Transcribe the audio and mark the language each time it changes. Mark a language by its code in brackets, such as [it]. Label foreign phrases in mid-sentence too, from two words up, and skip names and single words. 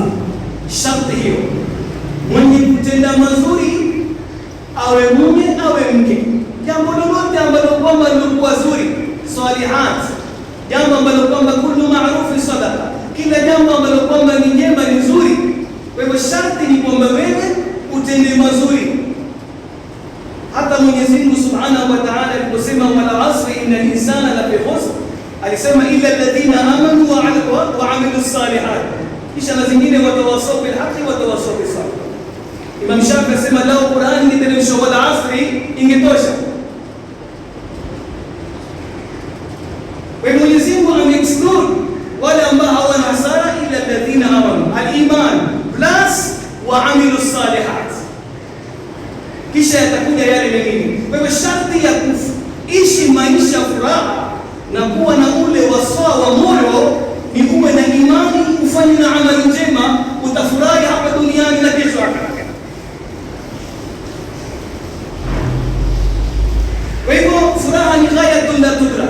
[sw] Sharti hiyo, mwenye kutenda mazuri, awe mume awe mke, jambo lolote ambalo kwamba lilikuwa zuri, salihat, jambo ambalo kwamba [ar] كل معروف صدقة, [sw] kila jambo ambalo kwamba ni njema ni nzuri. Kwa hivyo sharti ni kwamba wewe utende mazuri. Hata Mwenyezi Mungu [ar] سبحانه وتعالى [sw] aliposema [ar] والعصر إن الإنسان لفي خسر, [sw] alisema [ar] إلا الذين آمنوا وعملوا الصالحات, [sw] kisha na zingine [ar] وتواصوا بالحق وتواصوا بالصبر. [sw] Imam Shafi asema lao Qur'an ingeteremshwa [ar] والعصر [sw] ingetosha. Kwa hivyo Mwenyezi Mungu ameexclude wale ambao hawana hasara, [ar] إلا الذين آمنوا، الإيمان plus وعملوا الصالحات, [sw] kisha yatakuja yale mengine. Kwa hivyo sharti ya kuishi maisha furaha na kuwa na ule wasaa wa moyo ni uwe na imani, ufanye na amali njema, utafurahi hapa duniani na kesho akhera. Kwa hivyo furaha ni [ar] غاية لا تدرك.